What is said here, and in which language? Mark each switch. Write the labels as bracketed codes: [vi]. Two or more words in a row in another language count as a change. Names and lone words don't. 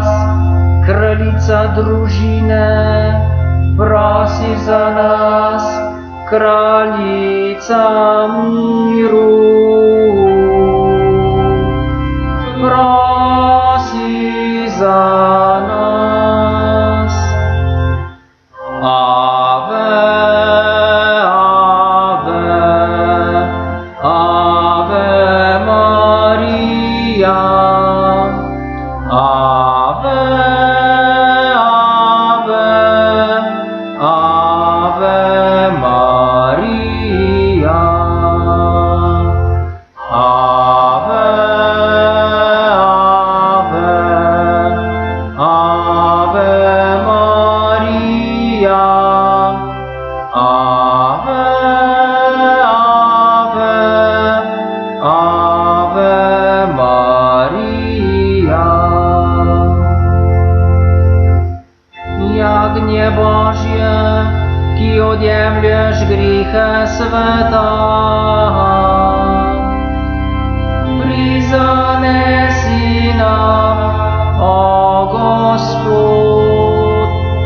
[sl] Kraljica družine, prosi za nas. Kraljica miru, prosi za nas. [la] Ave, ave, ave Marija. Ave, ave, ave Marija. Ave, ave, ave Marija. Ave, ave, ave Marija. [sl] Jagnje Božje, ki odjemlješ grehe sveta, prizanesi nam, o Gospod.